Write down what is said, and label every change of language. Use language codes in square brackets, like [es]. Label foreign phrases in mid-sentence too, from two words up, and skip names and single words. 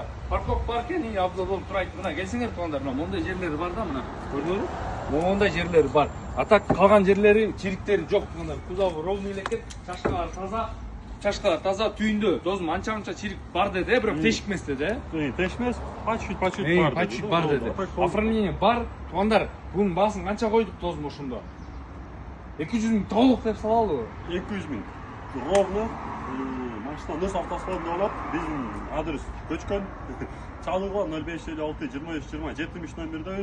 [ky] Парковка бар экен, абзал болуп турайт. Мына келсеңер туугандар, мына мондай жерлери бар да, мына. Көрдүңөрбү? Мондай жерлери бар. А так калган жерлери, чириктери жок туугандар. [ru] Кузову ровный [ky] эле экен, чашкалар таза, түйүндө досум анча-мынча чирик бар деди, бирок тешикмес деди. Тешмес, по-чуть бар деди. По-чуть бар деди. Оформление бар. Туугандар, бунун баасын канча койдук досум ошондо? 200 миң толук деп салалыбы? 200 миң. Ровно. Машина Нос автосалонунда болот. Биздин адрес көчкөн. Чалыгы 0556 23 20 70 номердебиз.